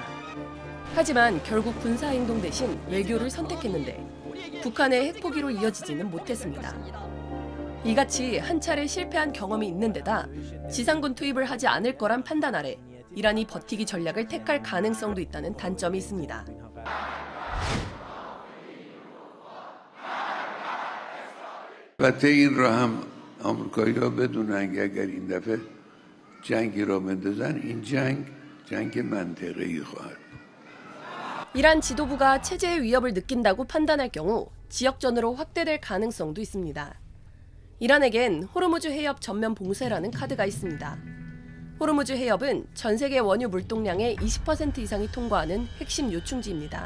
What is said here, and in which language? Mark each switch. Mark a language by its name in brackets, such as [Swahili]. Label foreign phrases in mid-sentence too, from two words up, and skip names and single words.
[Korean] 하지만 결국 군사행동 대신 외교를 선택했는데 북한의 핵포기로 이어지지는 못했습니다. 이같이 한 차례 실패한 경험이 있는 데다 지상군 투입을 하지 않을 거란 판단 아래 이란이 버티기 전략을 택할 가능성도 있다는 단점이 있습니다. [Persian] البته این را هم آمریکایی‌ها بدونن که اگر این دفعه جنگی را بندازن این جنگ منطقه‌ای خواهد بود. [Korean] 이란 지도부가 체제의 위협을 느낀다고 판단할 경우 지역전으로 확대될 가능성도 있습니다. 이란에겐 호르무즈 해협 전면 봉쇄라는 카드가 있습니다. 호르무즈 해협은 전 세계 원유 물동량의 20% 이상이 통과하는 핵심 요충지입니다.